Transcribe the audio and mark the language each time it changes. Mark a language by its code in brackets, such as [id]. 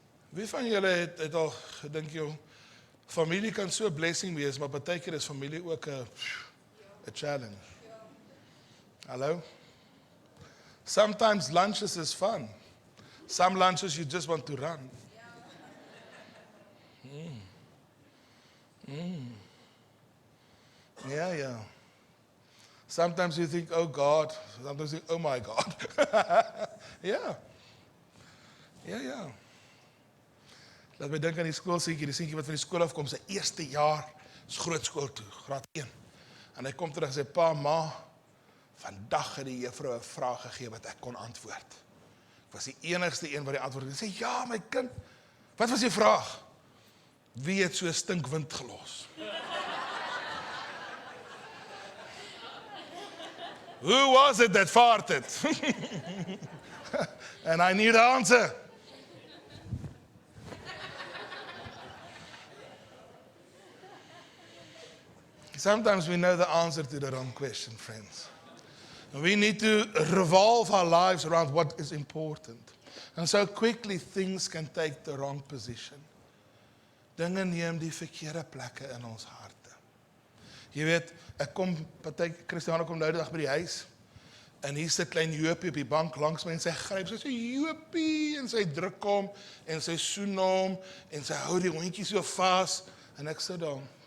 [af] Wie van julle het al gedink jou familie kan so 'n blessing wees, maar partykeer is familie ook 'n challenge. Hallo? [en] Sometimes lunches is fun. Some lunches you just want to run. Yeah. Sometimes you think, oh God. Sometimes you think, oh my God. Yeah. [af] Laat my dink aan die skoolseentjie, die seentjie wat van die skool afkom, sy eerste jaar is groot skool toe, graad 1. En hy kom terug en sê, pa, ma, vandag het die juffrou 'n vraag gegee wat ek kon antwoord. Ek was die enigste een wat die antwoord het. Sy sê, ja, my kind, wat was die vraag? Wie het so stinkwind gelos? [en] Who was it that farted? And I knew the answer. Sometimes we know the answer to the wrong question, friends. We need to revolve our lives around what is important. And so quickly things can take the wrong position. [af] Dinge neem die verkeerde plekke in ons harte. Jy weet, Christiane kom nou die dag by die huis, en hier sit klein Joopie op die bank langs my, en sy gryp, sy sê, Joopie, en sy druk hom, en sy soen hom, en sy hou die hondjie so vas, en ek sit daar.